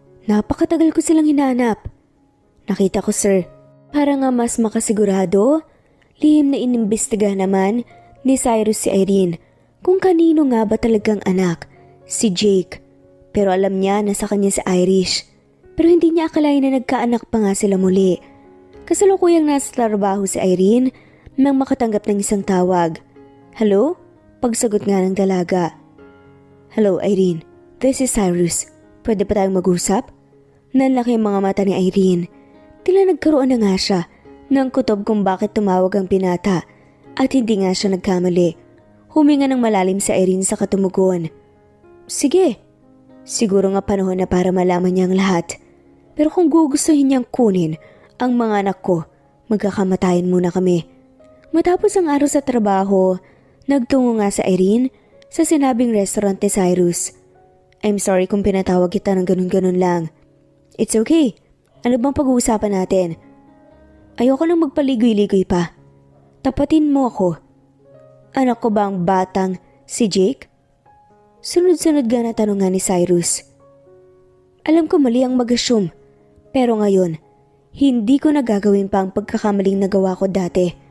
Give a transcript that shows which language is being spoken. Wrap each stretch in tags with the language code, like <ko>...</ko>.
<tl>Napakatagal ko silang hinahanap. Nakita ko sir, para nga mas makasigurado, lihim na inimbestiga naman ni Cyrus si Irene kung kanino nga ba talagang anak, si Jake. Pero alam niya na sa kanya si Irish. Pero hindi niya akalain na nagkaanak pa nga sila muli. Kasalukuyang nasa trabaho si Irene nang makatanggap ng isang tawag. Hello? Pagsagot nga ng dalaga.</tl> <en>Hello Irene, this is Cyrus.</en> <tl>Pwede pa tayong mag-usap? Nanlaki ang mga mata ni Irene. Tila nagkaroon na nga siya ng kutob kung bakit tumawag ang binata at hindi nga siya nagkamali. Huminga ng malalim si Irene sa katumugon. Sige, siguro nga panahon na para malaman niya ang lahat. Pero kung gugustuhin niyang kunin ang mga anak ko, magkakamatayan muna kami. Matapos ang araw sa trabaho, nagtungo nga sa Irene sa sinabing restaurant ni Cyrus.</tl> <en>I'm sorry</en> <tl>kung pinatawag kita ng ganun-ganun lang.</tl> <en>It's okay.</en> <tl>Ano bang pag-uusapan natin? Ayoko nang magpaligoy-ligoy pa. Tapatin mo ako. Anak ko ba ang batang si Jake? Sunod-sunod nga na tanong nga ni Cyrus. Alam ko mali ang mag-assume, pero ngayon, hindi ko nagagawin pa ang pagkakamaling nagawa ko dati.</tl>